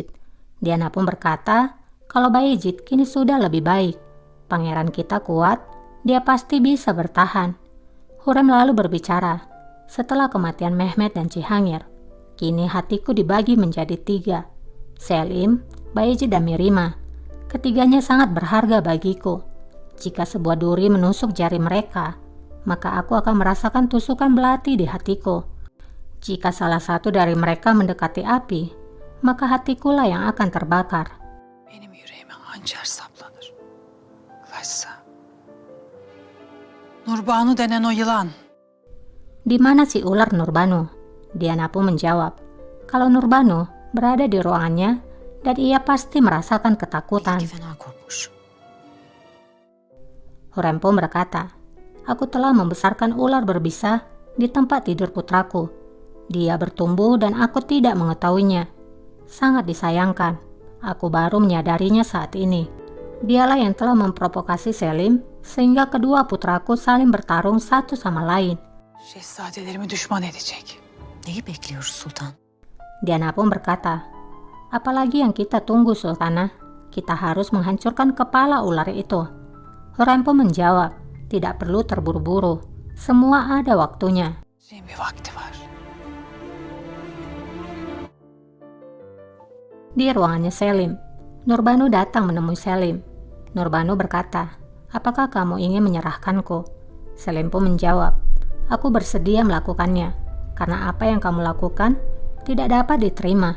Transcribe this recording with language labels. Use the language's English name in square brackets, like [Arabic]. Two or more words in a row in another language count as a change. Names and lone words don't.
[Indonesian] Diana pun berkata kalau Bayezid kini sudah lebih baik. Pangeran kita kuat, dia pasti bisa bertahan. Hurrem lalu berbicara, setelah kematian Mehmet dan Cihangir, kini hatiku dibagi menjadi 3. Selim, Bayezid dan Mirima. Ketiganya sangat berharga bagiku. Jika sebuah duri menusuk jari mereka, maka aku akan merasakan tusukan belati di hatiku. Jika salah satu dari mereka mendekati api, maka hatikulah yang akan terbakar. [Turkish] Benim yüreğime hançer saplanır. Ulaşsa. Nurbanu denen o yılan. [Indonesian] Di mana si ular Nurbanu? Diana pun menjawab, kalau Nurbanu berada di ruangannya dan ia pasti merasakan ketakutan. [Turkish] Fena korkmuş. [Indonesian] Hurrem pun berkata, aku telah membesarkan ular berbisa di tempat tidur putraku. Dia bertumbuh dan aku tidak mengetahuinya. Sangat disayangkan, aku baru menyadarinya saat ini. Dialah yang telah memprovokasi Selim sehingga kedua putraku saling bertarung satu sama lain. [Turkish] Şehzadelerimi düşman edecek. Neyi bekliyoruz sultan? [Indonesian] Diana pun berkata, apalagi yang kita tunggu Sultanah? Kita harus menghancurkan kepala ular itu. Hurrem pun menjawab, tidak perlu terburu-buru. Semua ada waktunya. [Turkish] Şeyin bir vakti var. [Indonesian] Di ruangannya Selim, Nurbanu datang menemui Selim. Nurbanu berkata, apakah kamu ingin menyerahkanku? Selim pun menjawab, aku bersedia melakukannya, karena apa yang kamu lakukan tidak dapat diterima.